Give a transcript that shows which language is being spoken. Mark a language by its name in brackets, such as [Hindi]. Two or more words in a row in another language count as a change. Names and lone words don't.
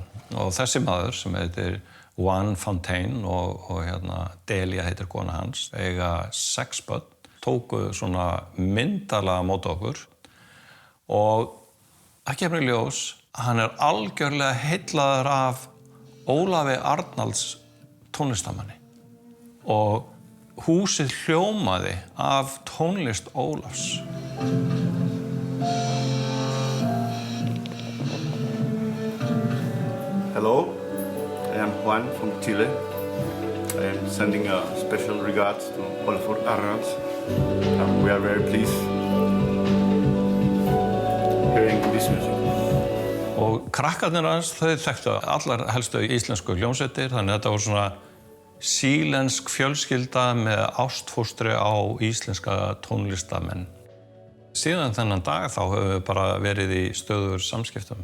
[Icelandic] Og þessi maður sem heitir Juan Fontaine og Delia heitir kona hans, eiga 6 börn, tóku svona myndarlega á móti okkur og það kemur í ljós að hann algjörlega heillaður af Ólafi Arnalds tónlistarmanni og húsið hljómaði af tónlist Ólafs. [English] Hello, I am Juan from Chile. I am sending a special regards to Ólafur Arnalds. We are very pleased hearing this music. [Icelandic] Og krakkarnir hans, þau þekktu allar helstu íslensku hljómsveitir, þannig að þetta var svona sílensk fjölskylda með ástfóstri á íslenska tónlistamenn. Síðan þennan dag þá höfum við bara verið í stöðugur samskiptum.